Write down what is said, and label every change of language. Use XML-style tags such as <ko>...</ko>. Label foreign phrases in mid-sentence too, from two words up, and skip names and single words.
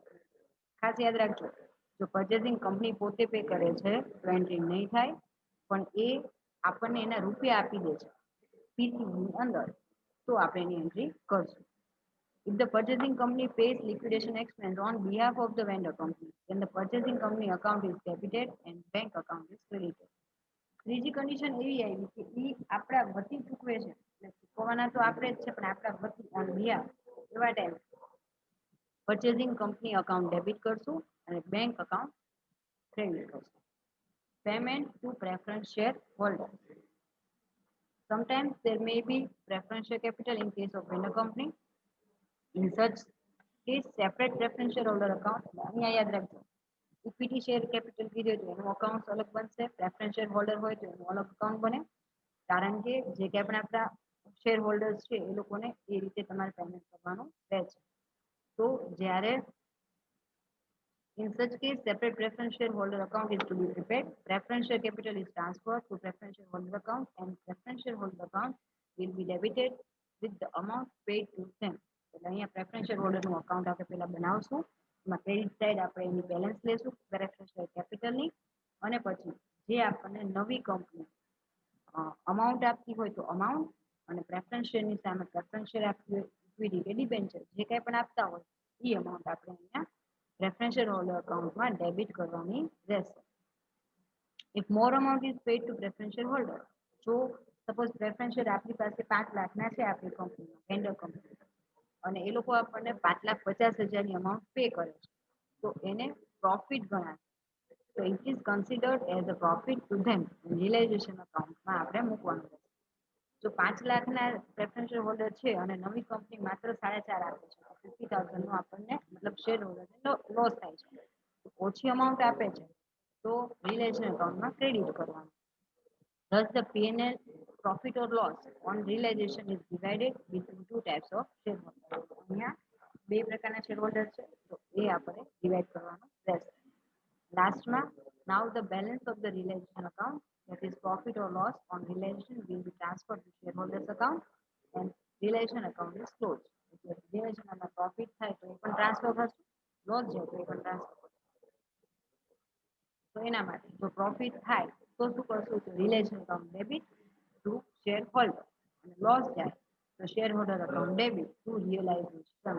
<gu>ખાસ યાદ રાખજો જો</gu> <en>purchasing company</en> <gu>પોતે પે કરે છે તો એન્ટ્રી નહીં થાય પણ એ આપણને એના રૂપિયા આપી દે છે પીસીની અંદર તો આપણે એની એન્ટ્રી કરશું.</gu> <en>If the purchasing company pays liquidation expense on behalf of the vendor company, then the purchasing company account is debited and bank account is credited.</en> <gu>ત્રીજી કન્ડિશન એવી આવી કે એ આપણા વતી ચૂકવે છે એટલે ચૂકવવાના તો આપણે જ છે પણ આપણા વતી</gu> <en>on behalf</en> <gu>એવા ટાઈમ</gu> <en>purchasing company account debit</en> <gu>કરશું અને</gu> <en>bank account credit</en> <gu>કરશું.</gu> <en>payment to preference share holder. Sometimes there may be preferential capital in case of vendor company. In such કે separate preferential holder account.</en> <gu>અહીંયા યાદ રાખજો,</gu> <en>equity share capital</en> <gu>કીધું તો એનું અકાઉન્ટ અલગ બનશે,</gu> <en>preferential holder</en> <gu>હોય તો એનું અલગ અકાઉન્ટ બને, કારણ કે જે કંઈ પણ આપણા</gu> <en>share holders</en> <gu>છે એ લોકોને એ રીતે તમારે પેમેન્ટ કરવાનું રહે છે. તો જ્યારે</gu> <en>in such case separate preference shareholder account is to be prepared, preference share capital is transferred to preference shareholder account and preference shareholder account will be debited with the amount paid to them.</en> <gu>એટલે અહીંયા</gu> <en>preference share holderનું account</en> <gu>આપણે પહેલા બનાવશું, એમાં</gu> <en>credit side</en> <gu>આપણે એની બેલેન્સ લેશું</gu> <en>preference share capitalની,</en> <gu>અને પછી જે આપણને નવી કંપની અમાઉન્ટ આપતી હોય તો અમાઉન્ટ, અને</gu> <en>preference shareની</en> <gu>સામે</gu> <en>preference share</en> <gu>આપતી હોય ઇક્વિટી કે ડિબેન્ચર જે કંઈ પણ આપતા હોય એ અમાઉન્ટ આપણે અહીંયા</gu> <en>preferential holder account</en> <gu>માં ડેબિટ કરવાની રહેશે.</gu> <en>If more amount is paid to preferential holder,</en> <gu>જો સપોઝ પ્રેફરન્શિયલ આપણી પાસે 5 લાખના છે આપણી કંપનીમાં,</gu> <en>vendor company,</en> <gu>અને એ લોકો આપણને 5,50,000ની અમાઉન્ટ પે કરે છે, તો એને પ્રોફિટ ગણાશે.</gu> <en>તો it is considered as a profit to them, realization accountમાં</en> <gu>આપણે મૂકવાનું રહેશે. જો 5 લાખના</gu> <en>preferential holder</en> <gu>છે અને નવી કંપની માત્ર 4.5 આપે છે, 50,000 નું આપણને મતલબ</gu> <en>share holderને</en> <gu>લોસ થાય છે, ઓછી અમાઉન્ટ આપે છે તો</gu> <en>realization accountમાં</en> <gu>ક્રેડિટ કરવાનું.</gu> <en>Thus the P&L profit or loss on realization is divided between two types of shareholders.</en> <gu>અહીંયા બે પ્રકારના શેરહોલ્ડર છે તો એ આપણે ડિવાઇડ કરવાનું રહેશે.</gu> <en>લાસ્ટમાં now the balance of the realization account, that is profit or loss on realization, will be transferred to shareholders account and realization account is closed.</en> <gu>એટલે રિયલાઇઝેશનમાં પ્રોફિટ થાય તો એ પણ ટ્રાન્સફર કરશું, લોસ જાય તો એ પણ ટ્રાન્સફર કરશું. તો એના માટે જો પ્રોફિટ થાય તો શું કરશું, તો</gu> <en>realization account debit to share holder,</en> <gu>અને લોસ જાય તો</gu> <en>share holder account debit to realization.</en>